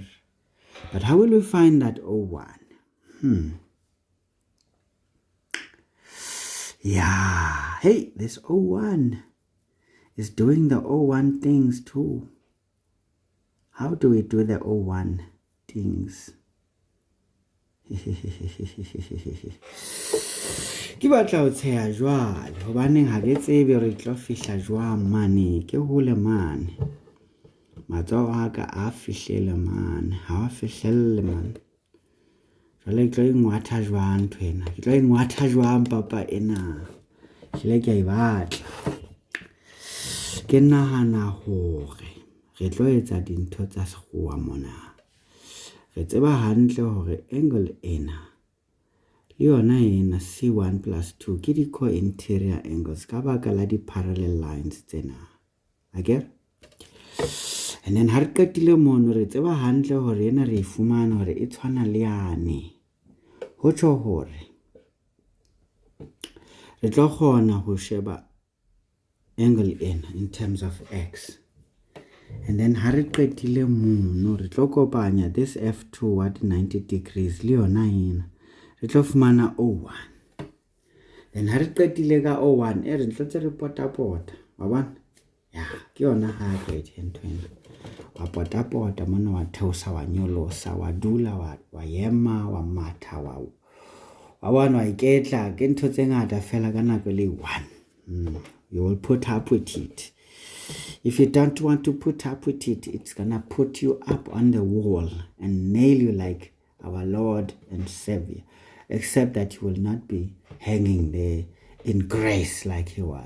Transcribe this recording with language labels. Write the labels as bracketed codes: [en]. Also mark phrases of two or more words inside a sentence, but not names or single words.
[en] But how will we find that O1? Yeah. Hey, this O1 is doing the O1 things too. How do we do the O1 things? [st] Ke batla o tsheya jwale hobaneng ha ke tsebe re tlo fihla jwang mane ke hole mane matsoho a ka a fihlele mane ha a fihlelle mane jwale ke tlo ingwatha jwang ntwena ke tlo ingwatha jwang papa ena hle ke a batla ke nahana hore re tlo etsa dintho tsa sekgowa mona re tseba hantle hore angle ena yona ena C1 plus 2 ke di [en] co-interior angles [st] ka baka la di [en] parallel lines [st] tsena. Okay? [en] And then [st] ha re qetile mono re tseba hantle hore ena re ifumana hore e tshwana le yane. Ho tsho hore re tlo kgona ho sheba angle ena [en] in terms of x. And then [st] ha re qetile mono re tlo kopanya [en] this f2 at 90 degrees [st] le yona ena. Re tlo fumana O1. Then ha re qetile ka O1 re tlo tse re pota wa bona ya ke yona hybrid ntwena wa pota mona wa theosa wa nyolosa wa dula wa yema wa matha wa bona wa iketla ke ntho tse ngata fela ka nako le 1. [en] You will put up with it. If you don't want to put up with it, it's gonna put you up on the wall and nail you like our Lord and Savior. Except that you will not be hanging there in grace like he was.